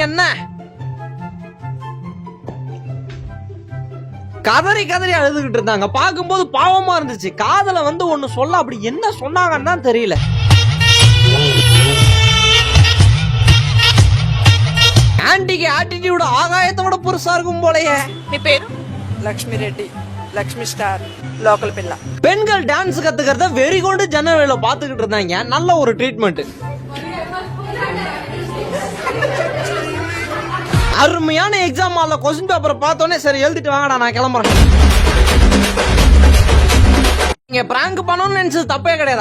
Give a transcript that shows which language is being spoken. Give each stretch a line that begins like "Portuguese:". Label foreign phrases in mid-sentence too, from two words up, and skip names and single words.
Tamil: என்ன கதறி அழுதுகிட்டு இருந்தாங்க. பார்க்கும்போது பாவமா இருந்துச்சு. காதல ஒண்ணு சொல்ல அப்படி என்ன சொன்னாங்கன்னு தான் தெரியல.
English: aunty attitude
Tamil: ஆகாயத்தோட புருஷா இருக்கும் போலயே.
Telugu: నీ పేరు? లక్ష్మి రెడ్డి, లక్ష్మి స్టార్, లోకల్ పిల్ల.
Tamil: பெண்கள் டான்ஸ் கத்துக்கிறத வெறி கொண்டு ஜன்னல்ல பாத்துக்கிட்டு இருந்தாங்க. நல்ல ஒரு ட்ரீட்மெண்ட். அருமையான
English: exam hall question paper
Tamil: பார்த்தோன்னே சரி எழுதிட்டு வாங்கடா நான் கிளம்புறேன். நீங்க பிராங்க் பண்ணணும்னு நினைச்சது தப்பே கிடையாது.